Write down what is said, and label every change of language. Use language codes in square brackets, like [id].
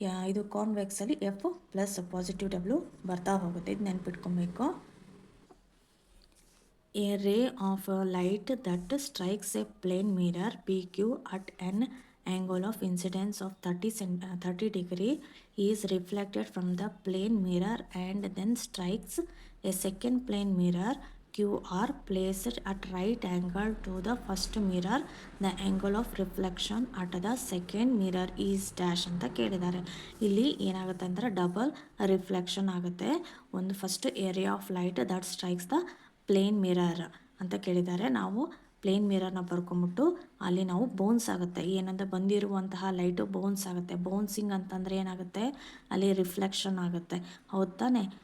[kn] ಇದು ಕಾನ್ವೆಕ್ಸಲ್ಲಿ F plus positive W ಬರ್ತಾ ಹೋಗುತ್ತೆ. ಇದು ನೆನ್ಪಿಟ್ಕೊಬೇಕು. [en] A ray of light that strikes a plane mirror PQ at an angle of incidence of 30 degree is reflected from the plane mirror and then strikes a second plane mirror QR placed at right angle to the first mirror. The angle of reflection at the second mirror is dash [kn] ಅಂತ ಕೇಳಿದ್ದಾರೆ. ಇಲ್ಲಿ ಏನಾಗುತ್ತೆ ಅಂದರೆ double reflection ಆಗುತ್ತೆ. ಒಂದು first [en] area of light that strikes the plane mirror [kn] ಅಂತ ಕೇಳಿದ್ದಾರೆ. ನಾವು ಪ್ಲೇನ್ ಮಿರರ್ನ ಬರ್ಕೊಂಬಿಟ್ಟು ಅಲ್ಲಿ ನಾವು ಬೌನ್ಸ್ ಆಗುತ್ತೆ, ಏನಂತ ಬಂದಿರುವಂತಹ ಲೈಟು ಬೌನ್ಸ್ ಆಗುತ್ತೆ. ಬೌನ್ಸಿಂಗ್ ಅಂತಂದರೆ ಏನಾಗುತ್ತೆ, ಅಲ್ಲಿ ರಿಫ್ಲೆಕ್ಷನ್ ಆಗುತ್ತೆ, ಹೌದು ತಾನೆ.